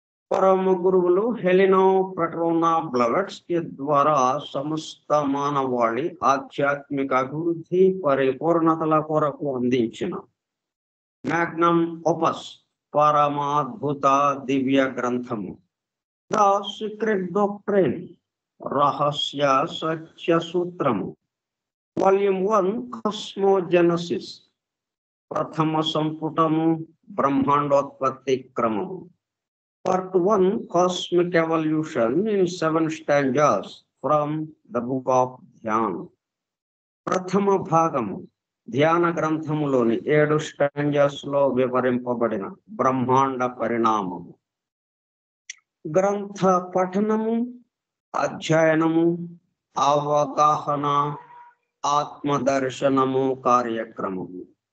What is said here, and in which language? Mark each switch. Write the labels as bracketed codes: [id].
[te] పరమ గురువులు హెలినా పెట్రోనా బ్లవెట్స్కి ద్వారా సమస్త మానవాళి ఆధ్యాత్మిక అభివృద్ధి పరిపూర్ణతల కొరకు అందించిన మ్యాగ్నమ్ ఓపస్ పరమాద్భుత దివ్య గ్రంథము ద సీక్రెట్ డాక్ట్రైన్, రహస్య సత్య సూత్రము, వాల్యూమ్ 1 కాస్మోజెనసిస్, ప్రథమ సంపుటము బ్రహ్మాండోత్పత్తి క్రమము. [en] Part 1 Cosmic Evolution in 7 stanzas from the book of Dhyan. [te] ప్రథమ భాగము ధ్యాన గ్రంథములోని 7 స్టాంజాస్ లో వివరింపబడిన బ్రహ్మాండ పరిణామము. గ్రంథ పఠనము, అధ్యయనము, అవగాహన, ఆత్మదర్శనము కార్యక్రమము.